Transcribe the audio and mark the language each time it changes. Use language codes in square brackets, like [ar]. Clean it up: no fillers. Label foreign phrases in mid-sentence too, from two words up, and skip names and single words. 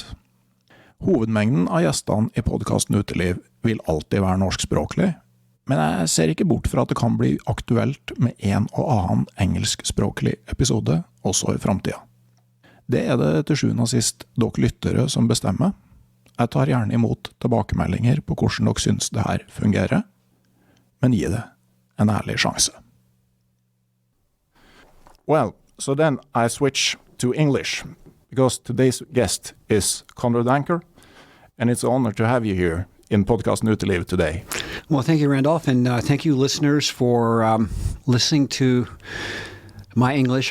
[no] Hovedmengden av gjestene i podcasten Uteliv vil alltid være norskspråklig, men jeg ser ikke bort fra at det kan bli aktuelt med en og annen engelskspråklig episode også i fremtiden. Det det til sjuende og sist dere lyttere som bestemmer. Jeg tar gjerne imot tilbakemeldinger på hvordan dere synes det her fungerer, men gi det en ærlig sjanse. [en] Well, so then I switch to English, because today's guest is Conrad Anker, and it's an honor to have you here in Podcast Uteliv today. Well, thank you, Randolph, and thank you, listeners, for listening to my English.